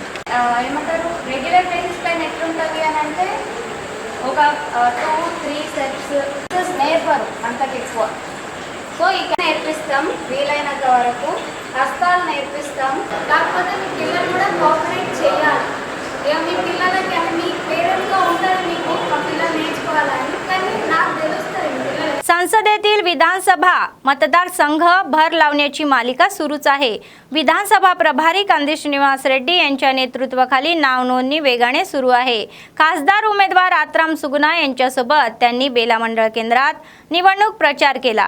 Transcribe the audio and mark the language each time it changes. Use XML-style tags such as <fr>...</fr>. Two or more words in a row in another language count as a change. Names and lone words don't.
<te>ఏమంటారు</te> <en>regular basis</en> <te>పైన ఎట్లుంటుంది అని అంటే ఒక 2-3 సెట్స్ నేర్పరు అంతకు ఎక్కువ. సో ఇక్కడ నేర్పిస్తాం వీలైనంత వరకు, హస్తాలు నేర్పిస్తాం. కాకపోతే మీ పిల్లలు కూడా కోఆపరేట్ చేయాలి. ఇక మీ పిల్లలకి అంటే మీ పేరెంట్స్లో ఉంటుంది మీకు మా పిల్లలు నేర్చుకోవాలని, కానీ నాకు తెలుస్తుంది మీ పిల్లలు.</te> <mr>संसदेतील विधानसभा मतदारसंघ भर लावण्याची मालिका सुरूच आहे. विधानसभा प्रभारी कांदी श्रीनिवास रेड्डी यांच्या नेतृत्वाखाली नाव नोंदणी वेगाने सुरू आहे. खासदार उमेदवार आत्राम सुगुना यांच्यासोबत त्यांनी बेला मंडळ केंद्रात निवडणूक प्रचार केला.</mr>